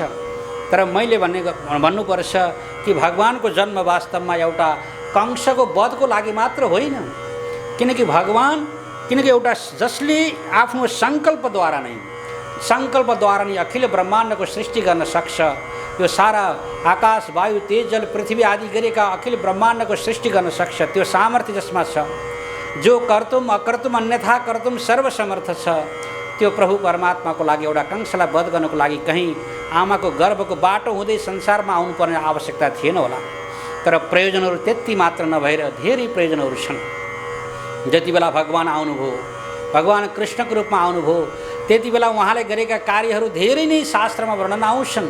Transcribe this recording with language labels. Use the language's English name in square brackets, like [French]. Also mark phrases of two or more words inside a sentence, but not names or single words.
[Nepali] तर मैले भन्नुपर्छ कि भगवानको जन्म वास्तवमा एउटा कंशको वधको लागि मात्र होइन, किनकि एउटा जसले आफ्नो सङ्कल्पद्वारा नै अखिल ब्रह्माण्डको सृष्टि गर्न सक्छ, यो सारा आकाश वायु तेज जल पृथ्वी आदि गरेका अखिल ब्रह्माण्डको सृष्टि गर्न सक्छ, त्यो सामर्थ्य जसमा छ, जो [Sanskrit] कर्तुम अकर्तुम अन्यथा कर्तुम [Nepali] सर्वसमर्थ छ, त्यो प्रभु परमात्माको लागि एउटा कंशलाई वध गर्नको लागि कहीँ आमाको गर्भको बाटो हुँदै संसारमा आउनुपर्ने आवश्यकता थिएन होला। तर प्रयोजनहरू त्यति मात्र नभएर धेरै प्रयोजनहरू छन्। जति बेला भगवान आउनुभयो, भगवान कृष्णको रूपमा आउनुभयो, त्यति बेला उहाँले गरेका कार्यहरू धेरै नै शास्त्रमा वर्णन आउँछन्।